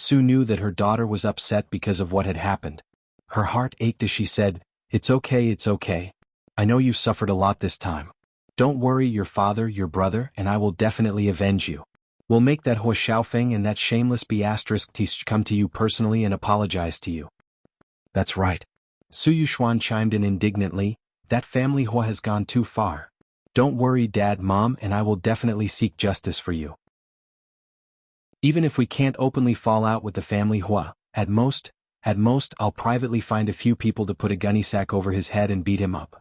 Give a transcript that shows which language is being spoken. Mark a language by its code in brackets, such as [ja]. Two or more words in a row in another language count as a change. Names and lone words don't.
[en] Su knew that her daughter was upset because of what had happened. Her heart ached as she said, it's okay. I know you've suffered a lot this time. Don't worry, your father, your brother, and I will definitely avenge you. We'll make that Hua Xiaofeng and that shameless Tish come to you personally and apologize to you. That's right. Su Yuxuan chimed in indignantly, that family Hua has gone too far. Don't worry, Dad, Mom, and I will definitely seek justice for you. Even if we can't openly fall out with the family Hua, at most, I'll privately find a few people to put a gunny sack over his head and beat him up.